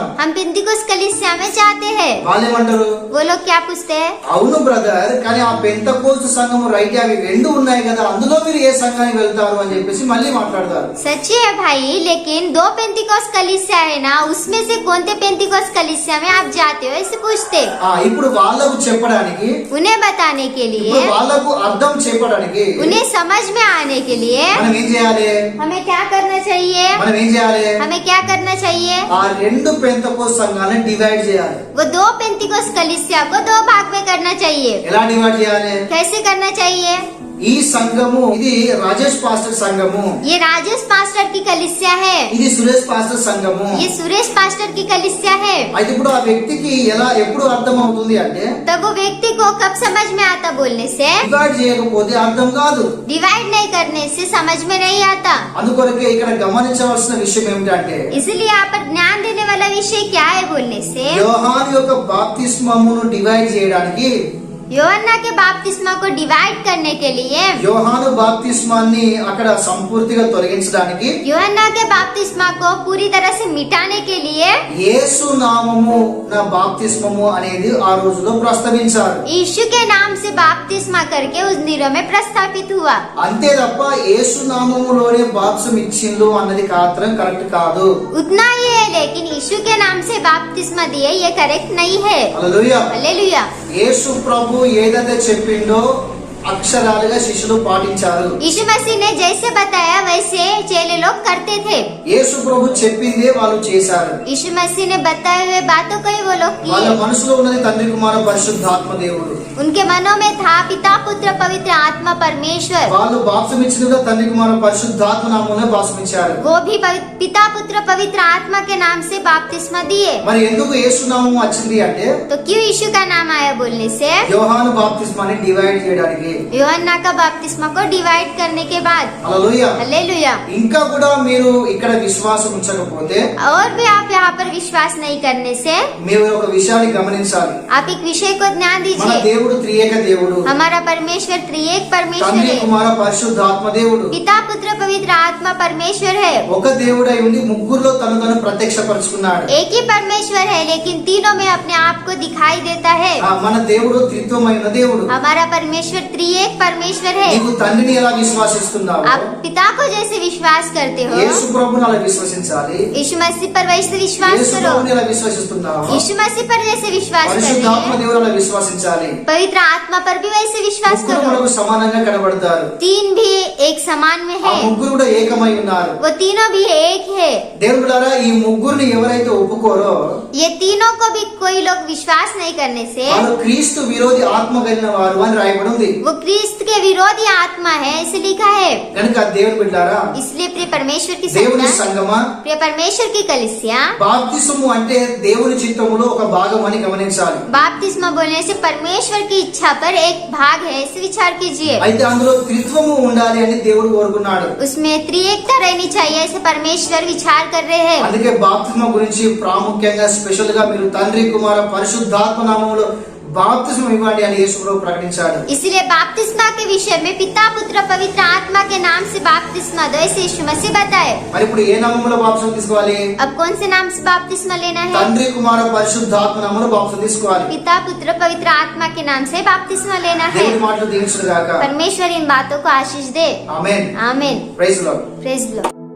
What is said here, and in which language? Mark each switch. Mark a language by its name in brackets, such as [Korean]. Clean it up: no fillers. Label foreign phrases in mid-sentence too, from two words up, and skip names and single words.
[Hindi] हम पेंटिकोस कलीसिया में जाते हैं। [Telugu] వాళ్ళేమంటారు, [Hindi] वो लोग क्या पूछते हैं, [Telugu] అవును బ్రదర్, కానీ ఆ పెంతెకోస్తు సంఘం రైట్, అవి రెండు ఉన్నాయి కదా, అందులో మీరు ఏ సంఘానికి వెళ్తారు అని చెప్పేసి మళ్ళీ మాట్లాడతారు. [Hindi] सच्ची है भाई, लेकिन 2 पेंटिकोस कलीसिया है ना, उसमें से कौन से पेंटिकोस कलीसिया में आप जाते हो ऐसे पूछते। [Telugu] ఇప్పుడు వాళ్ళకు చెప్పడానికి, [Hindi] उन्हें बताने के लिए, [Telugu] ఇప్పుడు వాళ్ళకు అర్థం చెప్పడానికి [Hindi] उन्हें समझ में आने के लिए [Telugu] మనం ఏం చేయాలి? [Hindi] हमें क्या करना चाहिए, [Telugu] మనం ఏం చేయాలి? [Hindi] हमें क्या करना चाहिए, [Telugu] ఆ రెండు పెంతెకోస్తు సంఘాలను డివైడ్ చేయాలి. [Hindi] वो 2 पेंटिकोस कलीसिया को 2 भाग में करना चाहिए। [Telugu] ఎలా డివైడ్ చేయాలి? [Hindi] कैसे करना चाहिए, [Telugu] ఈ సంఘము ఇది రాజేష్ పాస్టర్ సంఘము, [Hindi] ये राजेश पास्टर की कलीसिया है, [Telugu] ఇది సురేష్ పాస్టర్ సంఘము. [Hindi] ये सुरेश पास्टर की कलीसिया है। [Telugu] అయితే ఇప్పుడు ఆ వ్యక్తికి ఎలా ఎప్పుడు అర్థం అవుతుంది అంటే, [Hindi] तब वो व्यक्ति को कब समझ में आता बोलने से, [Telugu] డివైడ్ చేయకపోతే అర్థం కాదు. [Hindi] डिवाइड नहीं करने से समझ में नहीं आता। [Telugu] అందుకొరకే ఇక్కడ గమనించవలసిన విషయం ఏమిటంటే, [Hindi] इसलिए यहाँ पर జ్ఞాन देने वाला विषय क्या है बोलने से, [Telugu] యోహాను యొక్క బాప్తిస్మమును డివైడ్ చేయడానికి, [Hindi] యోహన్నా के बपतिस्मा को डिवाइड करने के लिए, [Telugu] యోహాను బాప్తిస్మాన్ని అక్కడ సంపూర్తిగా తొలగించడానికి, [Hindi] యోహన్నా के बपतिस्मा को पूरी तरह से मिटाने के लिए [Telugu] యేసు నామము నా బాప్తిస్మము అనేది ఆ రోజులో ప్రస్తావించారు. [Hindi] यीशु के नाम से बपतिस्मा करके उस दिनों में प्रस्तावित हुआ। [Telugu] అంతే తప్ప యేసు నామములోనే బాప్తిసం ఇచ్చిండు అన్నది మాత్రం కరెక్ట్ కాదు. [Hindi] उतना ही है, लेकिन यीशु के नाम से बपतिस्मा दिए ये करेक्ट नहीं है। [Telugu] హల్లెలూయా. [Hindi] हालेलुया। [Telugu] యేసు ప్రభు ఏదైతే చెప్పిండో అక్షరాలుగా శిష్యులు పాటించారు. [Hindi] यीशु मसीह ने जैसे बताया वैसे चेले लोग करते थे। [Telugu] యేసు ప్రభు చెప్పిందే వాళ్ళు చేశారు. [Hindi] यीशु मसीह ने बताए हुए बातों को ही वो लोग [Telugu] వాళ్ళ [Hindi] किए। [Telugu] మనసులో ఉన్నది తండ్రి కుమార పరిశుద్ధాత్మ దేవుడు. [Hindi] उनके मनों में था पिता पुत्र पवित्र आत्मा परमेश्वर। [Telugu] వాళ్ళు బాప్తిసం ఇచ్చినగా తండ్రి కుమార పరిశుద్ధాత్మ నామమునే బాప్తిసించారు. [Hindi] वो भी पिता पुत्र पवित्र आत्मा के नाम से बपतिस्मा दिए। [Telugu] మరి ఎందుకు యేసు నామం వచ్చింది అంటే, [Hindi] तो क्यों यीशु का नाम आया बोलने से, [Telugu] యోహాను బాప్తిస్మాని డివైడ్ చేయడానికి. [Hindi] యోహన్నా का बपतिस्मा को डिवाइड करने के बाद। [Telugu] హల్లెలూయా. [Hindi] हालेलुया। [Telugu] ఇంకా కూడా మీరు ఇక్కడ విశ్వాసం ఉంచకపోతే, [Hindi] और भी आप यहाँ पर विश्वास नहीं करने से [Telugu] మీరు ఒక విషయాన్ని గమనించాలి. [Hindi] आप एक विषय को ध्यान [Telugu] మన [Hindi] दीजिए, [Telugu] దేవుడు త్రియేక దేవుడు, [Hindi] हमारा परमेश्वर त्रिएक परमेश्वर [Telugu] తండ్రి [Hindi] है, [Telugu] కుమార పరిశుద్ధాత్మ దేవుడు. [Hindi] पिता पुत्र पवित्र आत्मा परमेश्वर है। [Telugu] ఒక దేవుడై ఉండి ముగ్గురులో తను ప్రత్యక్షపరుచుకున్నాడు. [Hindi] एक ही परमेश्वर है, लेकिन तीनों में अपने आप को दिखाई देता है। [Telugu] మన దేవుడు త్రిత్వమైన దేవుడు. [Hindi] हमारा परमेश्वर त्रिएक त्रिएक परमेश्वर है। [Telugu] నీవు తండ్రిని ఎలా విశ్వాసిస్తున్నావో [Hindi] आप पिता को जैसे विश्वास करते हो, [Telugu] యేసు ప్రభువుని అలా విశ్వసించాలి. [Hindi] यीशु मसीह पर वैसे विश्वास [Telugu] యేసు [Hindi] करो। [Telugu] ప్రభువుని ఎలా విశ్వసిస్తున్నావో [Hindi] यीशु मसीह पर जैसे विश्वास कर रहे [Telugu] పరిశుద్ధాత్మ [Hindi] हैं, [Telugu] దేవుని అలా విశ్వసించాలి. [Hindi] पवित्र आत्मा पर भी वैसे विश्वास [Telugu] ముగ్గురు [Hindi] करो। [Telugu] మనకు సమానంగా కనబడతారు. [Hindi] तीन भी एक समान में [Telugu] ఆ [Hindi] है, [Telugu] ముగ్గురు కూడా ఏకమై ఉన్నారు. [Hindi] वो तीनों भी एक है। [Telugu] దేవుడారా ఈ ముగ్గురిని ఎవరైతే ఒప్పుకోరో [Hindi] ये तीनों को भी कोई लोग विश्वास नहीं करने से [Telugu] వాళ్ళు క్రీస్తు విరోధి ఆత్మ కలిగిన వారు అని రాయబడి ఉంది. [Hindi] वो क्रिस्त के विरोधी आत्मा है, ऐसे लिखा है। [Telugu] కనుక దేవుని బిడ్డారా, [Hindi] इसलिए प्रिय परमेश्वर की [Telugu] దేవుని [Hindi] संतान, [Telugu] సంగమా, [Hindi] प्रिय परमेश्वर की कलीसिया, [Telugu] బాప్తిసము అంటే దేవుని చిత్తములో ఒక భాగం అని గమనించాలి. [Hindi] बाप्तिस्मा बोलने से परमेश्वर की इच्छा पर एक भाग है, ऐसे विचार कीजिए। [Telugu] అయితే అందులో త్రిత్వము ఉండాలి అని దేవుడు కోరుకున్నాడు. [Hindi] उसमें त्रिएकता रहनी चाहिए, ऐसे परमेश्वर विचार कर रहे हैं। [Telugu] అందుకే బాప్తిస్మ గురించి ప్రాముఖ్యంగా స్పెషల్ గా మీరు తండ్రి కుమార పరిశుద్ధాత్మ నామములో బాప్తిస్మం ఇవ్వండి అని యేసు ప్రభు ప్రకటించాడు. [Hindi] इसलिए बाप्तिस्मा के विषय में पिता पुत्र पवित्र आत्मा के नाम से बाप्तिस्मा दो, ऐसे यीशु मसीह बताए। [Telugu] మరి ఇప్పుడు ఏ నామములో బాప్తిస్మం తీసుకోవాలి? [Hindi] अब कौन से नाम से बाप्तिस्मा लेना है? [Telugu] తండ్రి కుమార పరిశుద్ధాత్మ నామములో బాప్తిస్మం తీసుకోవాలి. [Hindi] पिता पुत्र पवित्र आत्मा के नाम से बाप्तिस्मा लेना है। [Telugu] దేవుని మాటలు దీవించును గాక. [Hindi] परमेश्वर इन बातों को आशीष दे। [Telugu] ఆమేన్. [Hindi] आमीन। [English] Praise Lord. Praise Lord.